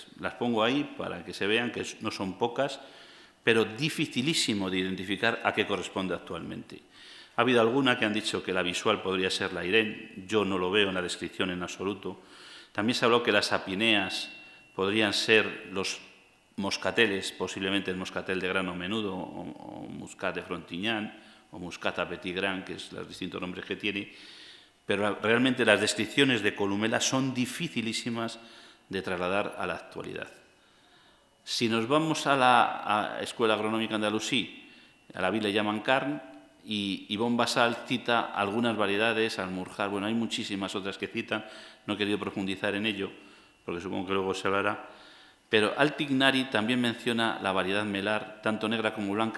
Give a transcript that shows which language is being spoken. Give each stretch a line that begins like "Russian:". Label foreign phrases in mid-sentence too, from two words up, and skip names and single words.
Spanish: Las pongo ahí para que se vean que no son pocas, pero dificilísimo de identificar a qué corresponde actualmente. Ha habido alguna que han dicho que la visual podría ser la Irene, yo no lo veo en la descripción en absoluto. También se habló que las apineas podrían ser los moscateles, posiblemente el moscatel de grano menudo, o muscat de Frontignan, o muscata petit grand, que es los distintos nombres que tiene, pero realmente las descripciones de Columela son dificilísimas de trasladar a la actualidad. Si nos vamos a la Escuela Agronómica Andalusí, a la vid le llaman carn, y Ivonne Basal cita algunas variedades, Almurjar, bueno, hay muchísimas otras que citan, no he querido profundizar en ello, porque supongo que luego se hablará, pero Altignari también menciona la variedad melar, tanto negra como blanca.